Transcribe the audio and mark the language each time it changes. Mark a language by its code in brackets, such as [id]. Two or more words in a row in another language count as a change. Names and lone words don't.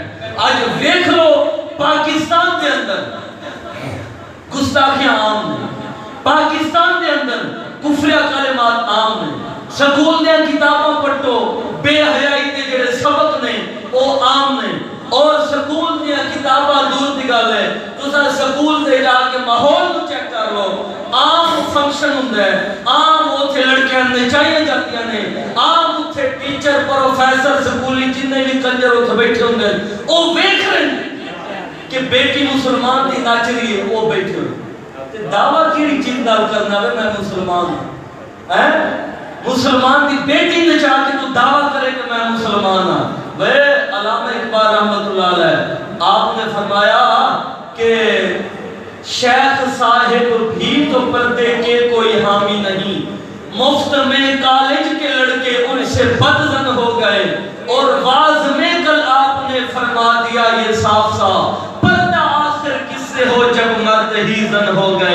[ur] آج دیکھ لو پاکستان کے اندر گستاخیاں عام ہیں پاکستان کے اندر کفریہ کلمات عام ہیں [pa] سکول دے کتاباں پڑھو بے حیائی دے جڑے سبق نے وہ عام نے اور سکول دے کتاباں دور دی گل ہے تساں سکول دے جا کے ماحول نو چیک کر لو عام فنکشن ہوندا ہے عام اوتھے لڑکیاں نچائیاں جاندیاں نے عام اوتھے ٹیچر پروفیسر سکولی جننے بھی کنجر اوتھے بیٹھے ہوندے او ویکھ رہے ہیں کہ بیٹی مسلمان دی ناچ رہی ہے وہ بیٹھے ہوئے دعویٰ کیڑی چیز نال کرنا ہے [ur] میں مسلمان ہوں [pa] مسلمان دی بیٹی نچا کے [ur] تو دعویٰ کرے کہ میں مسلمان ہوں. وہ علامہ اقبال رحمت اللہ علیہ آپ نے فرمایا کہ شیخ صاحب بھی تو پردے کے کوئی حامی نہیں مفت میں کالج کے لڑکے ان سے بدزن ہو گئے اور واز میں کل آپ نے فرما دیا یہ صاف صاف پردہ آخر کس سے ہو جب مرد ہی زن ہو گئے.